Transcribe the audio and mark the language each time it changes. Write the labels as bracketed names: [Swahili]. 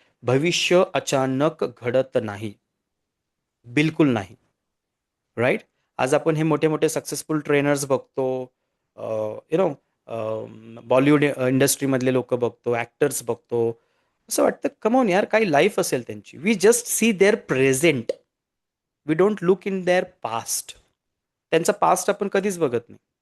[Marathi] भविष्य अचानक घडत नाही, बिलकुल नाही. राईट. आज आपण हे मोठे मोठे सक्सेसफुल ट्रेनर्स बघतो, यु नो बॉलिवूड इंडस्ट्रीमधले लोक बघतो, ॲक्टर्स बघतो, असं वाटतं कमॉन यार, काही लाईफ असेल त्यांची. [English] We just see their present. We don't look in their past. [Marathi] त्यांचा पास्ट आपण कधीच बघत नाही.